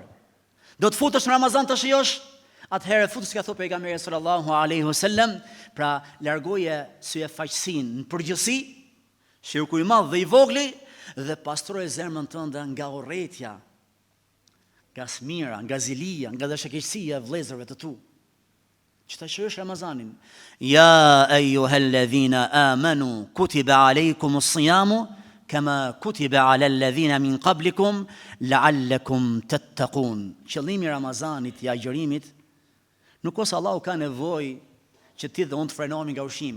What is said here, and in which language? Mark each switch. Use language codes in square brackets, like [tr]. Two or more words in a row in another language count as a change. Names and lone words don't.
[sq] Do të futesh në Ramazan të shijosh, atëherë futesh ka thënë pejgamberi [ar] صلى الله عليه وسلم, [sq] pra largoje sy e faqësinë në përgjithësi, shirku i madh dhe i vogël, dhe pastroje zemrën tënde nga urrëtia, nga smira, nga zilia, nga dashakeqësia e vëllezërve të tu. Që ta shërosh Ramazanin. [ar] يا أيها الذين آمنوا كتب عليكم الصيام كما كتب على الذين من قبلكم لعلكم تتقون. [sq] Qëllimi i Ramazanit, i agjërimit, nuk ose Allahu ka nevojë që ti dhe unë të frenohemi nga ushqimi.